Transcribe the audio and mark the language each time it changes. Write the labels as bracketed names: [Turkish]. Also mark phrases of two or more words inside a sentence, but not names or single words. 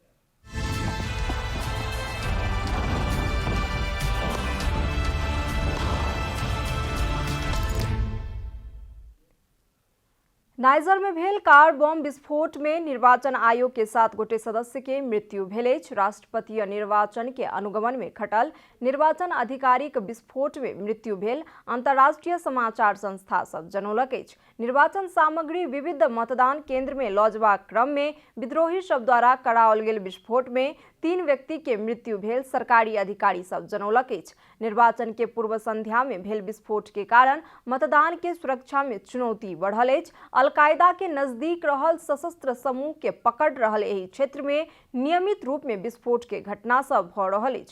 [Maithili] नाइजर में भेल कार बम विस्फोट में निर्वाचन आयोग के 7 गोटे सदस्य के मृत्यु भेल अछि। राष्ट्रपतीय निर्वाचन के अनुगमन में खटल निर्वाचन अधिकारीक विस्फोट में मृत्यु भेल अंतर्राष्ट्रीय समाचार संस्था सब जनौलक अछि। निर्वाचन सामग्री विविध मतदान केंद्र में लऽ जबाक क्रम में विद्रोही सब द्वारा कराओल गेल विस्फोट में 3 व्यक्ति के मृत्यु भेल सरकारी अधिकारी सब जनौलक अछि। निर्वाचन के पूर्व संध्या में भेल विस्फोट के कारण मतदान के सुरक्षा में चुनौती बढ़ल अछि। अल-कायदा के नजदीक रहल सशस्त्र समूह के पकड़ रहल एहि क्षेत्र में नियमित रूप में विस्फोट के घटना सब भऽ रहल अछि।